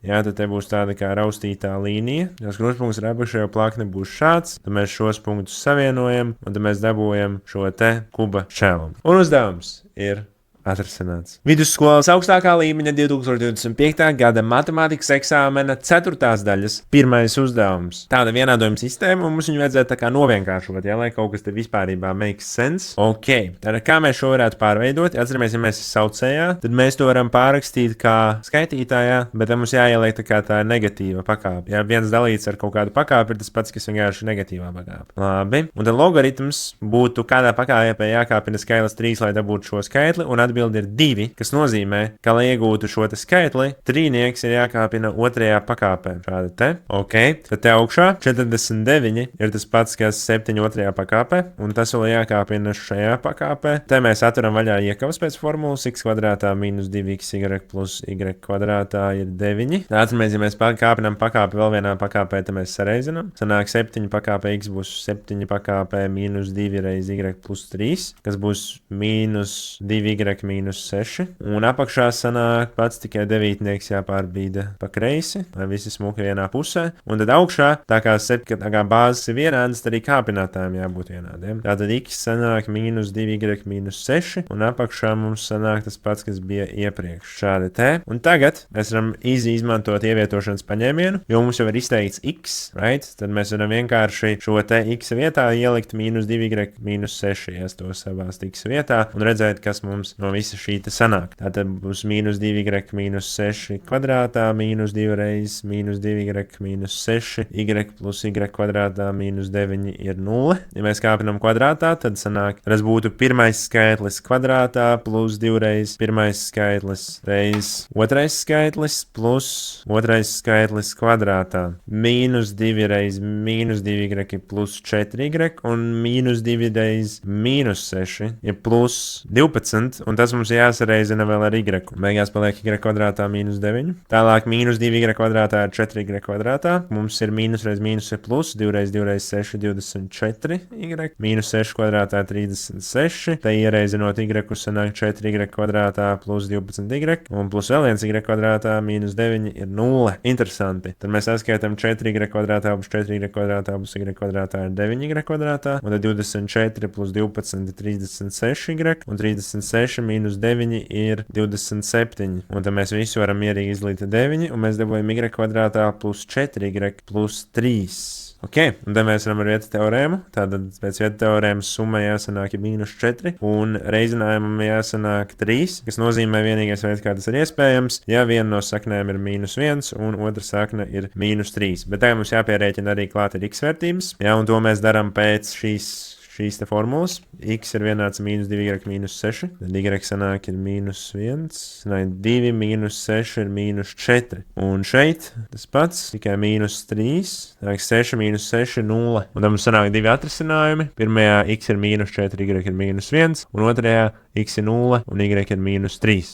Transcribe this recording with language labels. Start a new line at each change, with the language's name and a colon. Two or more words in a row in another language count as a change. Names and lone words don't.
Latvian: Jā, tad te būs tāda kā raustītā līnija. Tas krustpunkts ar apakšējo plakni būs šāds, tad mēs šos punktus savienojam, un tad mēs dabūjam šo te kuba šķēlumu. Un uzdevums ir atrasināts. Vidusskolas augstākā līmeņa 2025. gada matemātikas eksāmena 4. daļas pirmais uzdevums. Tāda vienādojuma sistēma, un mums viņu vajadzētu tā kā novienkāršot, ja, lai kaut kas te vispārībā
English: makes sense.
Latvian: Ok, tad kā mēs šo varētu pārveidot? Atceramies, ja mēs esam saucējā, tad mēs to varam pārrakstīt kā skaitītājā, bet mums jāieliek tā kā tā negatīva pakāpe. Ja viens dalīts ar kaut kādu pakāpi, ir tas pats, kas vienkārši negatīvā pakāpe. Labi, un tad logaritms būtu kādā pakāpē jākāpina skaitlis 3, lai dabūtu šo skaitli, un atbildi ir 2, kas nozīmē, ka, lai iegūtu šo te skaitli, trīnieks ir jākāpina otrajā pakāpē. Šādi te. Ok, tad te augšā 49 ir tas pats, kas 7 otrajā pakāpē, un tas vēl jākāpina šajā pakāpē. Te mēs atveram vaļā iekavas pēc formulas, x kvadrātā minus 2xy plus y kvadrātā ir 9. Tātad mēs, ja mēs kāpinām pakāpi vēl vienā pakāpē, tad mēs sareizinām. Sanāk 7 pakāpē x būs 7 pakāpē minus 2 reiz y plus 3, kas būs minus 2y minus 6, un apakšā sanāk pats tikai 9 jāpārbīda pa kreisi, lai visi smuki vienā pusē, un tad augšā, tā kā bāzes ir vienādas, tad arī kāpinātājiem jābūt vienādiem. Tātad x sanāk minus 2y minus 6, un apakšā mums sanāk tas pats, kas bija iepriekš. Šādi te, un tagad mēs varam izmantot ievietošanas paņēmienu, jo mums jau ir izteikts x, right? Tad mēs varam vienkārši šo te x vietā ielikt minus 2y minus 6, ja to savās x vietā, un redzēt, kas mums no visa šī te sanāk. Tātad būs minus 2y minus 6 kvadrātā, minus 2 reiz minus 2y minus 6, y plus y kvadrātā minus 9 ir 0. Ja mēs kāpinam kvadrātā, tad sanāk, tas būtu pirmais skaitlis kvadrātā plus 2 reiz pirmais skaitlis reiz otrais skaitlis plus otrais skaitlis kvadrātā. Minus 2 reiz minus 2y plus 4y un minus 2 reiz minus 6 ir plus 12, un tas mums jāsareizina vēl ar y. Beigās paliek y kvadrātā minus 9. Tālāk minus 2y kvadrātā ir 4y kvadrātā. Mums ir minus reiz minus ir plus, 2 reiz 2 reiz 6, 24 y. Minus 6 kvadrātā 36. Te iereizinot y sanāk 4y kvadrātā plus 12y. Un plus vēl 1 y kvadrātā minus 9 ir 0. Interesanti. Tad mēs atskaitam 4y kvadrātā plus 4y kvadrātā plus y kvadrātā ir 9y kvadrātā. Un tad 24 plus 12 ir 36y. Un 36 minus 9 ir 27. Un tad mēs visu varam mierīgi izlīt 9, un mēs dabūjam y kvadrātā plus 4y plus 3. Ok, un tad mēs varam ar vietu teorēmu. Tātad pēc vietu teorēmas summa jāsanāk ir minus 4, un reizinājumam jāsanāk 3, kas nozīmē vienīgais veids, kā tas ir iespējams, ja viena no saknēm ir minus 1, un otra sakne ir minus 3. Bet tagad mums jāpierēķina arī klāt ir x vērtības, jā, un to mēs darām pēc šīs te formulas. X ir vienāds minus 2y minus 6, tad y sanāk ir minus 1, 2 minus 6 ir minus 4. Un šeit tas pats, tikai minus 3, tālāk 6 minus 6 ir 0. Un tad mums sanāk divi atrisinājumi. Pirmajā x ir minus 4, y ir minus 1, un otrajā x ir 0, un y ir minus 3.